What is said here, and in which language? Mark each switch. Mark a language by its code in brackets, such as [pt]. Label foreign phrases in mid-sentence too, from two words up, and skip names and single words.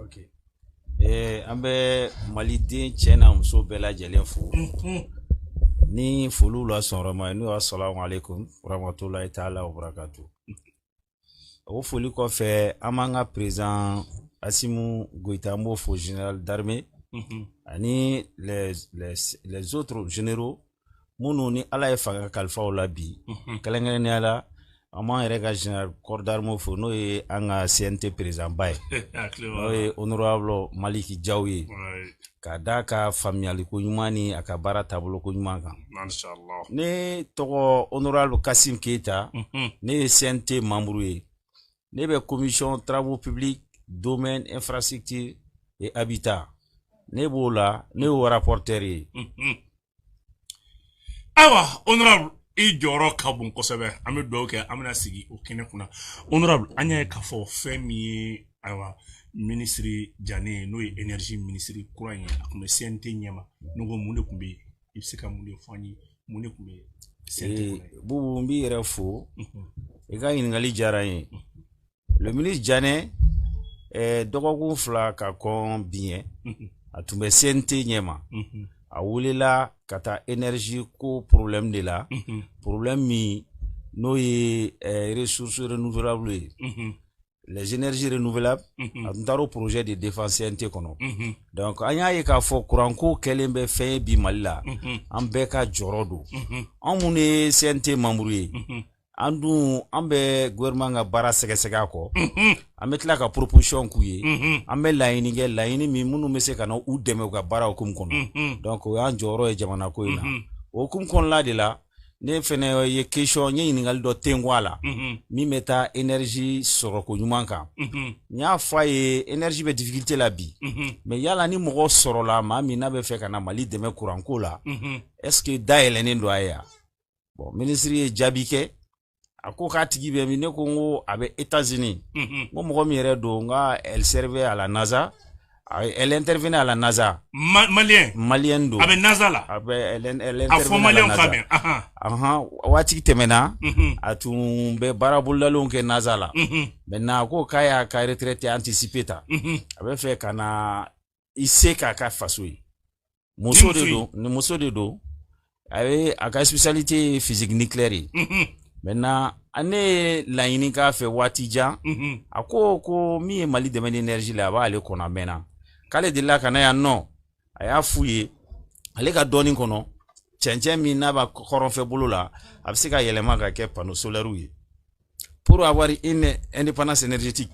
[bm] Ok an bɛ maliden cɛ n'a muso bɛɛ lajɛlen fo ni foliw la sɔnra ma n'o [ar] السلام عليكم ورحمة الله تعالى وبركاته. [bm] O foli kɔfɛ an b'an ka président Assimi Goïta an b'o fo [fr] général d'armée [bm] ani [fr] les autres généraux [bm] minnu ni ala ye fanga kalifaw la bi kɛrɛnkɛrɛnnenya la an b'an yɛrɛ ka [fr] général corps d'armée [bm] fo n'o ye an ka CNT président ba ye n'o ye honorable Maliki Jaw ye ka d'a ka faamuyaliko ɲuman ni a ka baara taabolo ko ɲuman kan. Ne tɔgɔ honorable Kassim Keita ne ye CNT membre ye ne bɛ [fr] commission travaux publics domaine infrastructure et habitat [bm] ne b'o la ne y'o rapporteur ye. Ayiwa honorable i jɔyɔrɔ ka bon kosɛbɛ an bɛ dugawu kɛ an bɛna sigi o kɛnɛ kunna honorable an y'a ye k'a fɔ fɛn min ye ayiwa ministre Diané n'o ye énergie ministre kura in ye a tun bɛ CNT ɲɛma ne ko mun de tun bɛ yen i bɛ se ka mun de fɔ an ye mun de tun bɛ CNT kɔnɔ. Bubu n b'i yɛrɛ fo i ka ɲininkali diyara n ye [fr] le ministre [bm] Diané dɔgɔkun 2 ka kɔn bi ye a tun bɛ CNT ɲɛma a wulela ka taa énergie ko [fr] problème de la problème [bm] min n'o ye [fr] ressources renouvelables [bm] ye [fr] les énergies renouvelables [bm] a tun taara o [fr] projet de défense [bm] CNT kɔnɔ donc an y'a ye k'a fɔ courant ko kɛlen bɛ fɛn ye bi Mali la an bɛɛ ka jɔyɔrɔ don an minnu ye CNT membre ye an dun an bɛ gouvernement ka baara sɛgɛsɛgɛ a kɔ an bɛ tila ka proposition k'u ye an bɛ laɲini kɛ laɲini min minnu bɛ se ka na u dɛmɛ u ka baara hukumu kɔnɔ donc o y'an jɔyɔrɔ ye jamana ko in na o hukumu kɔnɔna de la ne fɛnɛ ye question n ye ɲininkali dɔ tengu a la min bɛ taa énergie sɔrɔko ɲuman kan n y'a fɔ a ye énergie bɛ difficulté la bi mais yala ni mɔgɔ sɔrɔla maa min n'a bɛ fɛ ka na Mali dɛmɛ courant ko la [fr] est ce que [bm] dayɛlɛnnen don a ye bon ministre ye jaabi kɛ a ko k'a tigi bɛ min ne ko n ko a bɛ États-Unis n ko mɔgɔ min yɛrɛ don n ka [fr] elle servait à la NASA elle intervenait à la NASA [bm] malien don a bɛ NASA la a bɛ [fr] elle intervenait à la NASA [bm] waati tɛmɛna a tun bɛ baara bolodalenw kɛ NASA la maintenant a ko k'a y'a ka [fr] retraite anticipée [bm] ta a bɛ fɛ ka na i se k'a ka faso ye muso de don a bɛ a ka spécialité [fr] physique nucléaire [bm] ye maintenant ne ye laɲini k'a fɛ waati jan a ko min ye Mali dɛmɛ ni énergie la a b'ale kɔnɔ a mɛnna k'ale delila ka na yan nɔ a y'a f'u ye ale ka dɔɔnin kɔnɔ cɛncɛn min n'a b'a kɔrɔnfɛ bolo la a bɛ se ka yɛlɛma ka kɛ [fr] panneau solaire [bm] ye [fr] pour avoir une indépendance énergétique.